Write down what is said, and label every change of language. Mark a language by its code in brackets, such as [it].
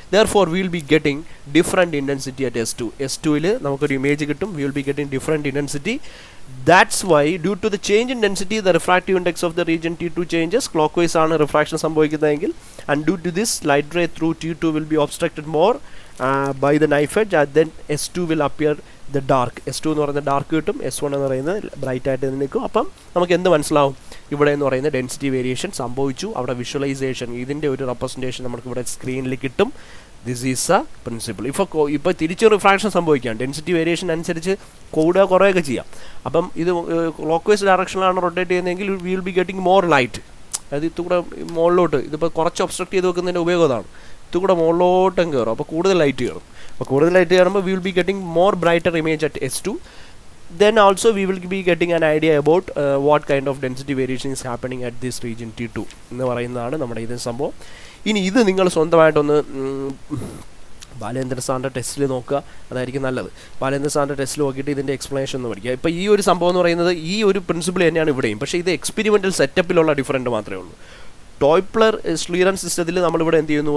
[en] Therefore we will be getting different intensity at S2. [ml] S2ൽ നമുക്കൊരു image കിട്ടും. [en] We will be getting different intensity. That's why due to the change in density the refractive index of the region T2 changes. Clockwise [ml] ആണ് refraction സംഭവിക്കുന്നതെങ്കിൽ [en] and due to this light ray through T2 will be obstructed more by the knife edge and then S2 will appear the dark. [ml] S2 എന്ന് പറയുന്നത് dark കിട്ടും, S1 എന്ന് പറയുന്നത് bright ആയിട്ട് നിൽക്കും. അപ്പം നമുക്ക് എന്ത് മനസ്സിലാവും? ഇവിടെ എന്ന് പറയുന്ന ഡെൻസിറ്റി വേരിയേഷൻ സംഭവിച്ചു. അവിടെ വിഷ്വലൈസേഷൻ ഇതിൻ്റെ ഒരു റെപ്രസെൻറ്റേഷൻ നമുക്ക് ഇവിടെ സ്ക്രീനിൽ കിട്ടും. [en] This is a principle. [ml] ഇപ്പോൾ തിരിച്ച് റിഫ്രാക്ഷൻ സംഭവിക്കാം. ഡെൻസിറ്റി വേരിയേഷൻ അനുസരിച്ച് കൂടുക കുറയുകയൊക്കെ ചെയ്യാം. അപ്പം ഇത് ക്ലോക്ക് വൈസ് ഡയറക്ഷനിലാണ് റൊട്ടേറ്റ് ചെയ്യുന്നതെങ്കിൽ [en] We will be getting more light. [ml] അതായത് ഇത്തുകൂടെ മുകളിലോട്ട് ഇതിപ്പോൾ കുറച്ച് ഒബ്സ്ട്രക്ട് ചെയ്ത് വെക്കുന്നതിൻ്റെ ഉപയോഗം അതാണ്. ഇത്തുകൂടെ മുകളിലോട്ടും കയറും. അപ്പോൾ കൂടുതൽ ലൈറ്റ് കയറും. അപ്പോൾ കൂടുതൽ ലൈറ്റ് കയറുമ്പോൾ [en] We will be getting more brighter image at S2. Then also we will be getting an idea about what kind of density variation is happening at this region T2 [ml] എന്ന് പറയുന്നതാണ് നമ്മുടെ ഇത് സംഭവം. ഇനി ഇത് നിങ്ങൾ സ്വന്തമായിട്ടൊന്ന് ബാലേന്ദ്ര സാറിൻ്റെ ടെസ്റ്റിൽ നോക്കുക. അതായിരിക്കും നല്ലത്. ബാലേന്ദ്ര സാറിൻ്റെ ടെസ്റ്റിൽ നോക്കിയിട്ട് ഇതിൻ്റെ എക്സ്പ്ലനേഷൻ ഒന്ന് പഠിക്കുക. ഇപ്പോൾ ഈ ഒരു സംഭവം എന്ന് പറയുന്നത് ഈ ഒരു പ്രിൻസിപ്പിൾ തന്നെയാണ് ഇവിടെയും. പക്ഷേ ഇത് എക്സ്പെരിമെൻ്റൽ സെറ്റപ്പിലുള്ള ഡിഫറൻറ്റ് മാത്രമേ ഉള്ളൂ. ടോയ്പ്ലർ ക്ലിയറൻസ് സിസ്റ്റത്തിൽ നമ്മളിവിടെ എന്ത് ചെയ്യുന്നു?